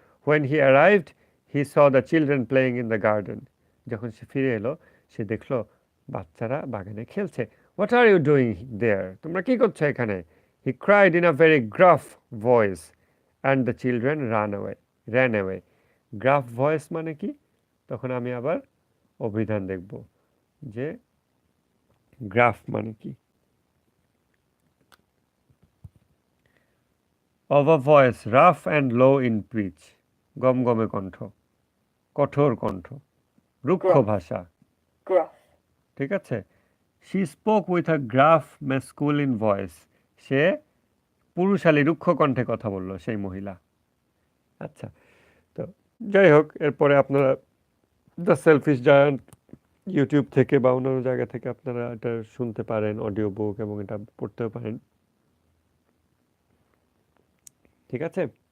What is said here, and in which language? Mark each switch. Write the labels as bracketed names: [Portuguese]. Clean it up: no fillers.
[English] When he arrived, he saw the children playing in the garden. [Bangla] যখন সে ফিরে এলো, সে দেখলো বাচ্চারা বাগানে খেলছে। [English] What are you doing there? [Bangla] তোমরা কি করছো এখানে? [English] He cried in a very gruff voice, and the children ran away. [Bangla] Gruff voice মানে কি? তখন আমি আবার অভিধান দেখব যে গ্রাফ মানে কি। [English] Of a voice rough and low in pitch, [Bangla] গমগমে কণ্ঠ, কঠোর কণ্ঠ, রুক্ষ [English] Gruff. [Bangla] ভাষা, [English] Gruff. [Bangla] ঠিক আছে। [English] She spoke with a gruff masculine voice, [Bangla] সে পুরুষালী রুক্ষ কণ্ঠে কথা বলল সেই মহিলা। আচ্ছা, তো যাই হোক, এরপরে আপনারা দ্য সেলফিশ জায়ান্ট ইউটিউব থেকে বা অন্যান্য জায়গা থেকে আপনারা এটা শুনতে পারেন, অডিও বুক, এবং এটা পড়তেও পারেন, ঠিক আছে।